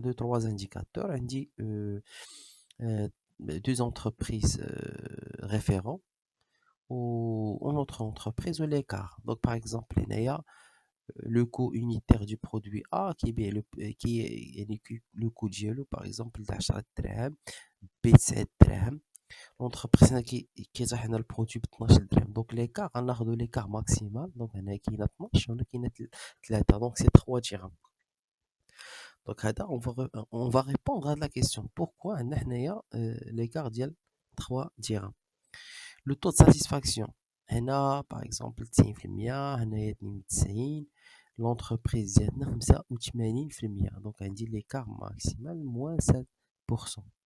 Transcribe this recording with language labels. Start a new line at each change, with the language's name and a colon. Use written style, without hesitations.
French: Deux, trois indicateurs. On dit deux entreprises référents ou une autre entreprise ou l'écart. Donc, par exemple, il y a le coût unitaire du produit A qui est le coût ديالو par exemple de 10
Arabic: دراهم ب 9 دراهم.
French: l'entreprise qui
Arabic: كيطيح لنا البرودوي ب 12 درهم.
French: donc l'écart
Arabic: غناخذوا
French: l'écart maximal.
Arabic: donc هنا كاينه 12 وهنا كاينه 3.
French: donc c'est 3 dirhams. donc هذا on va répondre à la question pourquoi
Arabic: عندنا حنايا
French: l'écart ديال 3 dirhams. le taux de satisfaction هنا par exemple 90%, هنايا 92. l'entreprise
Arabic: ديالنا
French: 85%. donc
Arabic: عندي
French: l'écart maximal moins 7%.